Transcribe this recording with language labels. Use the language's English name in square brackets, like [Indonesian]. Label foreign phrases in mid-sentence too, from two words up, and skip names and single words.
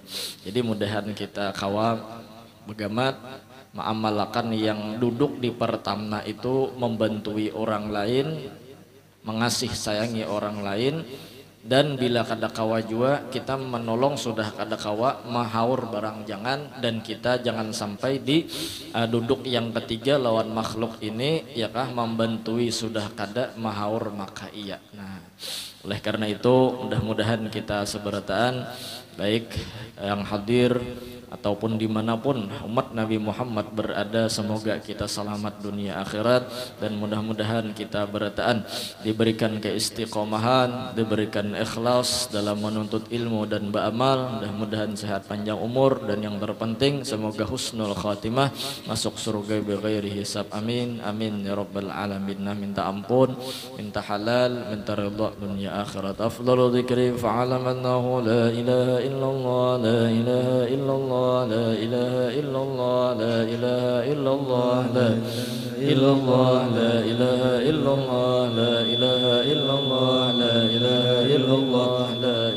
[Banjar] Jadi mudahan kita kawal begamat mengamalkan yang duduk di pertamna itu, membantui orang lain, mengasih sayangi orang lain, dan bila kada kawa jua kita menolong sudah kada kawa mahaur barang jangan, dan kita jangan sampai di duduk yang ketiga lawan makhluk ini ya kah, membantui sudah kada mahaur maka iya. [Indonesian] Nah oleh karena itu mudah-mudahan kita seberataan baik yang hadir ataupun dimanapun umat Nabi Muhammad berada, semoga kita selamat dunia akhirat dan mudah-mudahan kita bertaan diberikan keistiqomahan, diberikan ikhlas dalam menuntut ilmu dan beramal, mudah-mudahan sehat panjang umur dan yang terpenting semoga [Arabic] حسن الخاتمة, [Indonesian] masuk surga [Arabic] بغير حساب. آمين آمين يا رب العالمين. [Indonesian] Minta ampun, minta halal, minta ridha dunia akhirat. [Arabic] أفضل الذكر فاعلم أنه لا إله إلا الله، لا إله إلا الله، لا إله إلا الله، لا إله إلا الله، لا إلا الله، لا إله إلا الله، لا إله إلا الله، لا إله إلا الله، لا